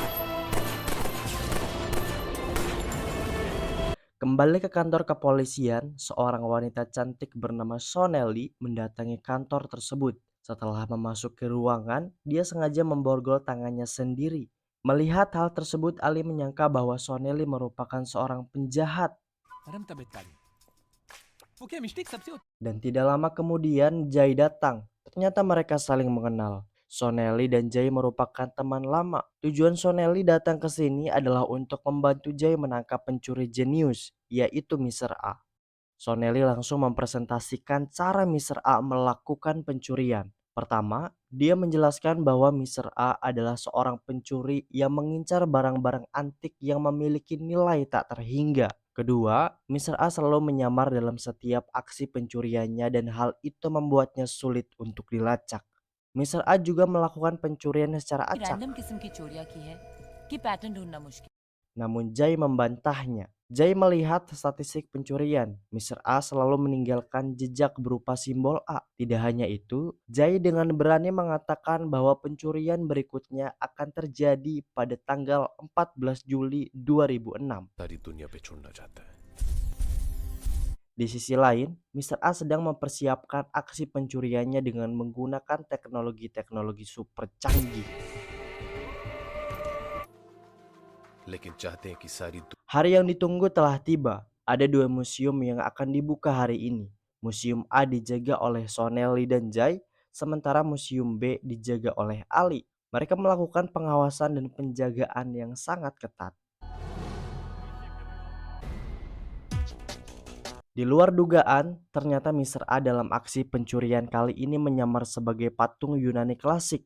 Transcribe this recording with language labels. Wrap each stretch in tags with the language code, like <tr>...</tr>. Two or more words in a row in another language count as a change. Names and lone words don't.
<id>Kembali ke kantor kepolisian, seorang wanita cantik bernama Sonelli mendatangi kantor tersebut. Setelah memasuki ruangan, dia sengaja memborgol tangannya sendiri. Melihat hal tersebut, Ali menyangka bahwa Sonelli merupakan seorang penjahat. परम तबीयत काली वो क्या मिस्टेक सबसे Dan tidak lama kemudian Jai datang. Ternyata mereka saling mengenal. Sonelli dan Jai merupakan teman lama. Tujuan Sonelli datang ke sini adalah untuk membantu Jai menangkap pencuri jenius, yaitu Mister A. Sonelli langsung mempresentasikan cara Mister A melakukan pencurian. Pertama, dia menjelaskan bahwa Mister A adalah seorang pencuri yang mengincar barang-barang antik yang memiliki nilai tak terhingga. Kedua, Mister A selalu menyamar dalam setiap aksi pencuriannya dan hal itu membuatnya sulit untuk dilacak. Mister A juga melakukan pencurian secara acak.</id> <hi>रैंडम किस्म की चोरियां की है कि पैटर्न ढूंढना मुश्किल।</hi> <id>Namun Jai membantahnya. Jai melihat statistik pencurian. Mister A selalu meninggalkan jejak berupa simbol A. Tidak hanya itu, Jai dengan berani mengatakan bahwa pencurian berikutnya akan terjadi pada tanggal 14 Juli 2006.</id> <hi>सारी दुनिया पे छोड़ना चाहता है.</hi> <id>Di sisi lain, Mister A sedang mempersiapkan aksi pencuriannya dengan menggunakan teknologi-teknologi super canggih.</id> <hi>लेकिन चाहते हैं कि सारी</hi> <id>Hari yang ditunggu telah tiba. Ada dua museum yang akan dibuka hari ini. Museum A dijaga oleh Sonelli dan Jai, sementara Museum B dijaga oleh Ali. Mereka melakukan pengawasan dan penjagaan yang sangat ketat. Di luar dugaan, ternyata Mister A dalam aksi pencurian kali ini menyamar sebagai patung Yunani klasik.</id>